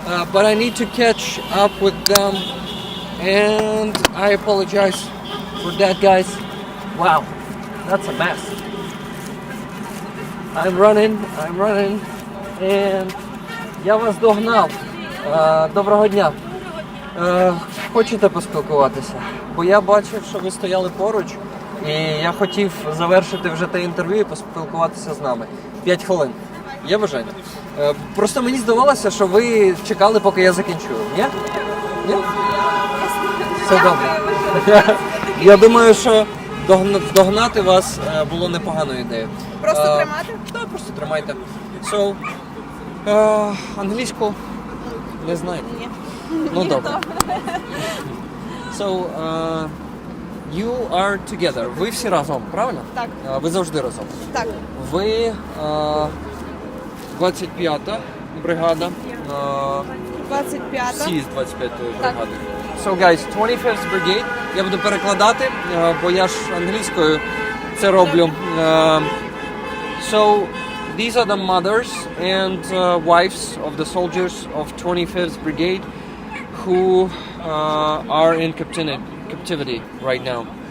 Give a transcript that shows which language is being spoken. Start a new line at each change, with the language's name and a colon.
English: But I need to catch up with them. And I apologize for that, guys. Wow, that's a mess. I'm running, and
Ukrainian: я вас догнав. Доброго дня. Хочете поспілкуватися? Бо я бачив, що ви стояли поруч, і я хотів завершити вже те інтерв'ю і поспілкуватися з нами. 5 хвилин. Є бажання? Просто мені здавалося, що ви чекали, поки я закінчу. Ні? Ні? Все добре. Я думаю, що догнати вас було непоганою ідеєю. Просто тримати? Так, просто тримайте. So, англійську не знаєте? Ні. Ну добре.
English: So, you are together.
Ukrainian: Ви всі разом, правильно? Так. Ви завжди разом. Так. Ви 25-та бригада. 25-та. Всі з 25-ї бригади.
English: So guys, 25th Brigade.
Ukrainian: Я буду перекладати, бо я ж англійською це роблю.
English: So, these are the mothers and wives of the soldiers of 25th Brigade who are in captivity right now.